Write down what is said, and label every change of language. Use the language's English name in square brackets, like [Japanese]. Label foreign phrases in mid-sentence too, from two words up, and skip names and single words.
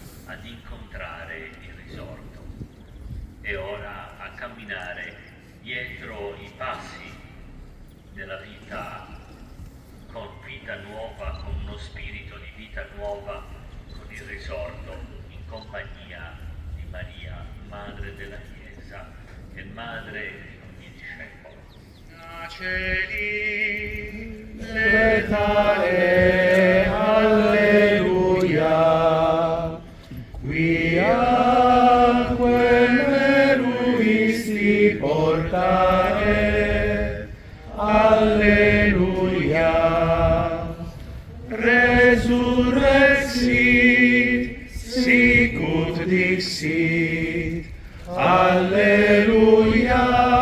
[Italian] ad incontrare il risorto e ora a camminare dietro i passi della vita, con vita nuova, con uno spirito di vita nuova, con il risorto, in compagnia di Maria, Madre della Chiesa e Madre di ogni discepolo. [Latin] Cieli, letare, alleluia, quiaque meruisti portare, alleluia, resurrexit, sicut dixit, alleluia.